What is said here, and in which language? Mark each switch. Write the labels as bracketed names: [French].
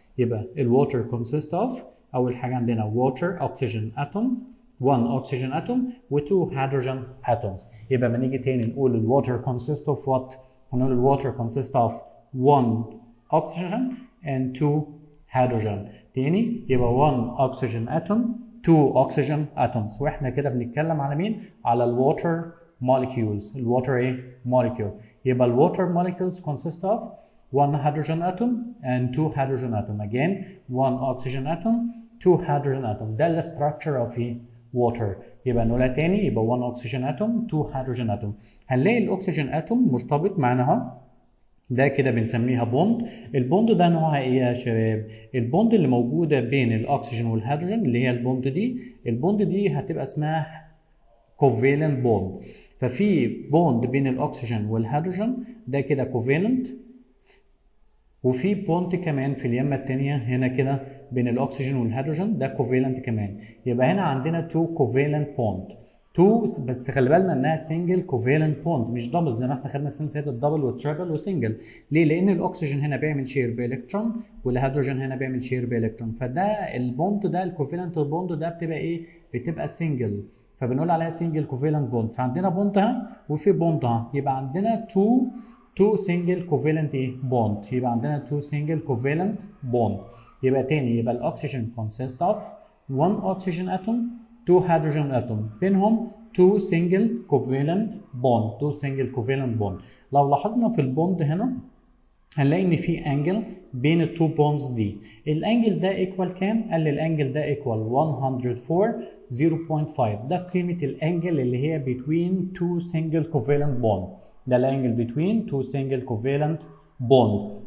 [Arabic] يبقى الووتر [English] consist of، [Arabic] اول حاجه عندنا [English] water oxygen atoms، 1 oxygen atom و 2 hydrogen atoms. [Arabic] يبقى لما نيجي تاني نقول الووتر [English] consist of what؟ هنقول الووتر consist of 1 oxygen and 2 hydrogen. [Arabic] تاني يبقى [English] 1 oxygen atom 2 oxygen atoms. [Arabic] واحنا كده بنتكلم على مين؟ على الووتر molecules. الووتر ايه؟ molecule. يبقى الووتر [English] molecules consist of 1 hydrogen atom and 2 hydrogen atom. Again 1 oxygen atom 2 hydrogen atom. [Arabic] ده ال [English] structure of water. [Arabic] يبقى نقولها تاني، يبقى 1 oxygen atom 2 hydrogen atom. هنلاقي الاكسجين اتوم مرتبط معانا اهو، ده كده بنسميها بوند. البوند ده نوعها ايه يا شباب؟ البوند اللي موجوده بين الاكسجين والهيدروجين اللي هي البوند دي، البوند دي هتبقى اسمها covalent bond. ففي بوند بين الاكسجين والهيدروجين ده كده covalent، وفي بوند كمان في اليمه الثانيه هنا كده بين الاكسجين والهيدروجين ده كوفالنت كمان. يبقى هنا عندنا 2 كوفالنت بوند، 2 بس خلي بالنا انها سنجل كوفالنت بوند مش دبل زي ما احنا خدنا السنه اللي فاتت دبل وتريبل وسنجل. ليه؟ لان الاكسجين هنا بيعمل شير بالكترون والهيدروجين هنا بيعمل شير بالكترون، فده البوند ده الكوفالنت بوند ده بتبقى ايه؟ بتبقى سنجل، فبنقول عليها سنجل كوفالنت بوند. فعندنا بوندها وفي بوندها، يبقى عندنا 2 single covalent bond. يبقى عندنا [English] 2 single covalent bond. [Arabic] يبقى تاني، يبقى الاكسجين [English] consist of 1 oxygen atom 2 [Arabic] 2 هيدروجين اتوم بينهم 2 سنجل كوفالنت بوند 2 سنجل كوفالنت بوند. لو لاحظنا في البوند هنا هنلاقي ان في انجل بين التو بوندز دي. الانجل ده ايكوال كام؟ قال لي الانجل ده ايكوال 104 0.5. ده قيمه الانجل اللي هي [English] between two single covalent bond. [Arabic] ده الانجل [English] between two single covalent bond.